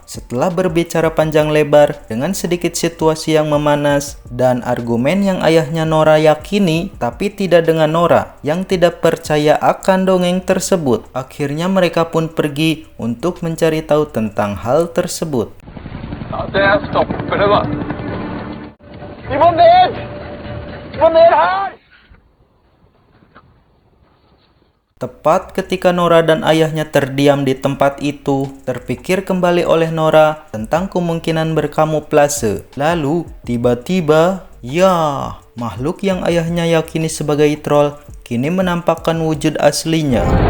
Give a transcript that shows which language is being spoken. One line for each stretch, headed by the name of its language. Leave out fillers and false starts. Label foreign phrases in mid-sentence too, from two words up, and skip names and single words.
Indonesian: Setelah berbicara panjang lebar dengan sedikit situasi yang memanas dan argumen yang ayahnya Nora yakini, tapi tidak dengan Nora yang tidak percaya akan dongeng tersebut, akhirnya mereka pun pergi untuk mencari tahu tentang hal tersebut.
Norwegian: Ja, det stopper det da. Vi må ned! Vi må ned her!
Indonesian: Tepat ketika Nora dan ayahnya terdiam di tempat itu, terpikir kembali oleh Nora tentang kemungkinan berkamuflase. Lalu, tiba-tiba, ya, makhluk yang ayahnya yakini sebagai troll kini menampakkan wujud aslinya.